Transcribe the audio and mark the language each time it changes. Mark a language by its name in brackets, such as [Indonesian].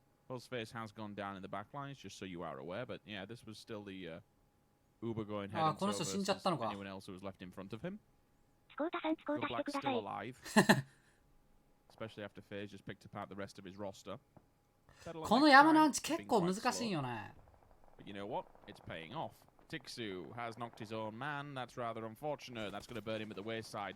[English] Fuzzface has gone down in the back lines, just so you are aware. But yeah, this was still the Uber going head and toe versus anyone else who was left in front of him. Black's still alive, especially after FaZe just picked apart the rest of his roster. [Japanese] この山のアンチ結構難しいよね。 [English] But you know what? It's paying off. Tixu has knocked his own man. That's rather unfortunate. That's going to burn him at the wayside.